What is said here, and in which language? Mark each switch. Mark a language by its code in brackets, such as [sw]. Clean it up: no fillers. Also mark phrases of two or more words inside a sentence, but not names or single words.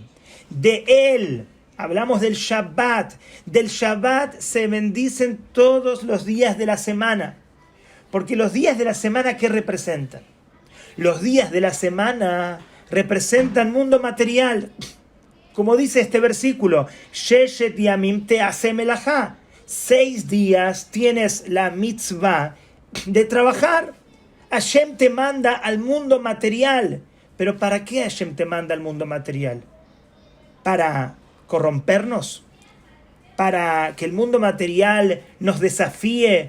[es] De él, hablamos del Shabbat se bendicen todos los días de la semana. Porque los días de la semana, ¿qué representan? Los días de la semana representan mundo material. Como dice este versículo, [he] ששת ימים תעשה מלאכה. [es] 6 días tienes la mitzvah de trabajar. Hashem te manda al mundo material. ¿Pero para qué Hashem te manda al mundo material? ¿Para corrompernos? ¿Para que el mundo material nos desafíe?